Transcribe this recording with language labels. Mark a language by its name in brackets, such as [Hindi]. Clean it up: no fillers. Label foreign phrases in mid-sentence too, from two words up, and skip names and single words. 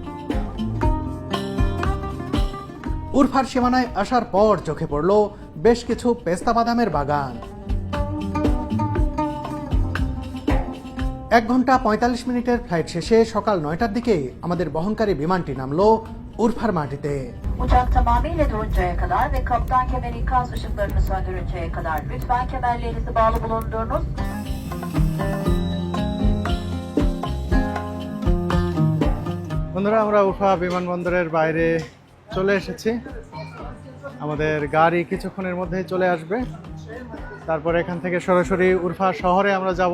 [Bangla] উরফার সীমানায় আসার পর চোখে পড়ল বেশ কিছু পেস্তা বাদামের বাগান। 1 ঘন্টা 45 মিনিটের ফ্লাইট শেষে সকাল 9টার দিকে আমাদের বহনকারী বিমানটি নামলো উরফার মাটিতে। [Turkish] Uçak tamamıyla duruncaya kadar ve kaptan kemeri ikaz ışıklarını söndürünceye kadar lütfen kemerlerinizi bağlı bulundurunuz. [Bangla] বন্ধুরা, আমরা উরফা বিমানবন্দরের বাইরে চলে এসেছি। আমাদের গাড়ি কিছুক্ষণের মধ্যেই চলে আসবে। তারপর এখান থেকে সরাসরি উরফা শহরে আমরা যাব।